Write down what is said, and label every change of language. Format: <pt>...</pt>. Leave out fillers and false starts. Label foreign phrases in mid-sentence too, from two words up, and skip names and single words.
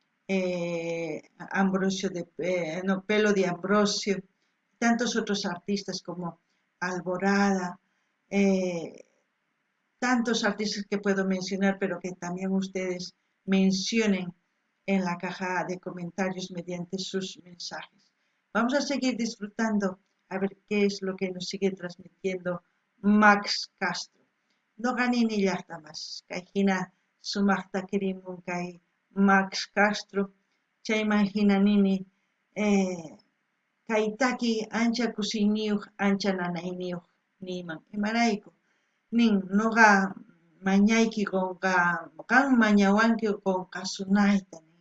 <es>Pelo de Ambrosio, tantos otros artistas como Alborada, eh, tantos artistas que puedo mencionar, pero que también ustedes mencionen en la caja de comentarios mediante sus mensajes. Vamos a seguir disfrutando a ver qué es lo que nos sigue transmitiendo Max Castro.</es> <qu>No ganini llaqtamas, kayhina sumaqta kirimun kay Max Castro, chaymanta nini kaytaki ancha kusiyniyuq, ancha nanayniyuq niman, imarayku nin nuqa mañayki qan mañawanki qunqasunayta nin.</qu>